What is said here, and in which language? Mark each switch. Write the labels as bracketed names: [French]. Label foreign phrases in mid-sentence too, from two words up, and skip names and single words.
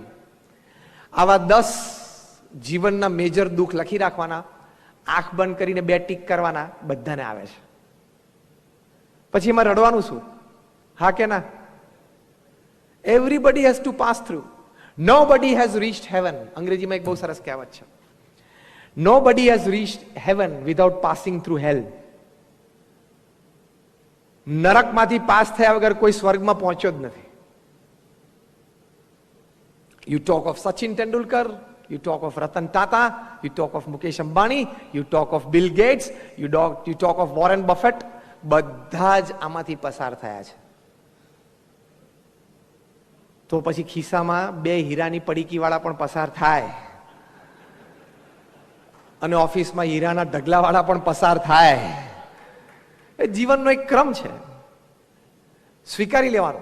[Gujarati] આવા 10 જીવનના મેજર દુઃખ લખી રાખવાના, આંખ બંધ કરીને 2 ટીક કરવાના. બધાને આવે છે. પછી એમાં રડવાનું શું? હા કે ના? [English] everybody has to pass through. nobody has reached heaven. [Gujarati] અંગ્રેજીમાં એક બહુ સરસ કહેવત છે. [English] Nobody has reached heaven without passing through hell. [Gujarati] નરકમાંથી પાસ થયા વગર કોઈ સ્વર્ગમાં પહોંચ્યો જ નથી. [English] You talk of Sachin Tendulkar, you talk of Ratan Tata, you talk of Mukesh Ambani, you talk of Bill Gates, you talk of Warren Buffett, [Gujarati] બધા જ આમાંથી પસાર થયા છે. તો પછી ખિસ્સામાં 2 હીરાની પડીકી વાળા પણ પસાર થાય, અને ઓફિસમાં હીરાના ઢગલા વાળા પણ પસાર થાય. એ જીવનનો એક ક્રમ છે, સ્વીકારી લેવાનો.